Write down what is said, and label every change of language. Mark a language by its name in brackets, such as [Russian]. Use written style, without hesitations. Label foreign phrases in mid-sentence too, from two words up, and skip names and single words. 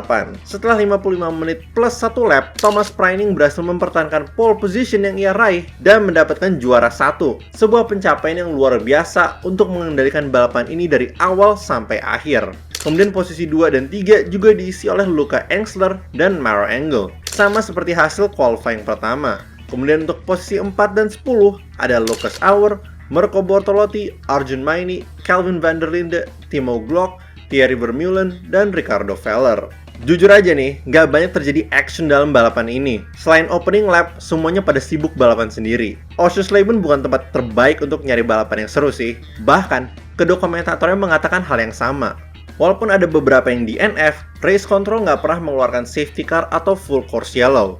[Indonesian] Setelah 55 menit plus 1 lap, Thomas Preining berhasil mempertahankan [English] pole position [Indonesian] yang ia raih dan mendapatkan juara 1. Sebuah pencapaian yang luar biasa untuk mengendalikan balapan ini dari awal sampai akhir. Kemudian posisi 2 dan 3 juga diisi oleh Luca Engstler dan Maro Engel, sama seperti hasil qualifying pertama. Kemudian untuk posisi 4 dan 10 ada Lucas Auer, Mirko Bortolotti, Arjun Maini, Kelvin van der Linde, Timo Glock, Thierry Vermeulen, dan Ricardo Feller. Jujur aja nih, nggak banyak terjadi action dalam balapan ini. Selain [English] opening lap, [Indonesian] semuanya pada sibuk balapan sendiri. Oschersleben bukan tempat terbaik untuk nyari balapan yang seru sih. Bahkan, kedua komentatornya mengatakan hal yang sama. Walaupun ada beberapa yang DNF, [English] Race Control [Indonesian] nggak pernah mengeluarkan [English] safety car [Indonesian] atau [English] full course yellow.